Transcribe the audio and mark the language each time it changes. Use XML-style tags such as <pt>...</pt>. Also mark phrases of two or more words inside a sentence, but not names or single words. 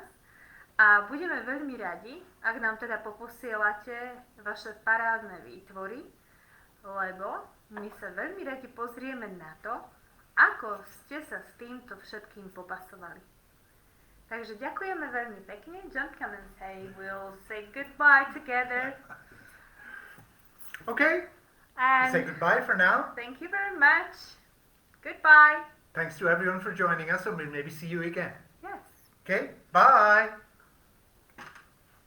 <sk>A budeme veľmi radi, ak nám teda poposielate vaše parádne výtvory, lebo my sa veľmi radi pozrieme na to, ako ste sa s týmto všetkým popasovali. Takže ďakujeme veľmi pekne.</sk> <en>John, come and say, we'll say goodbye together. Okay. And Say goodbye for now. thank you very much. Goodbye. Thanks to everyone for joining us, and we'll maybe see you again. Yes. Okay, bye.</en>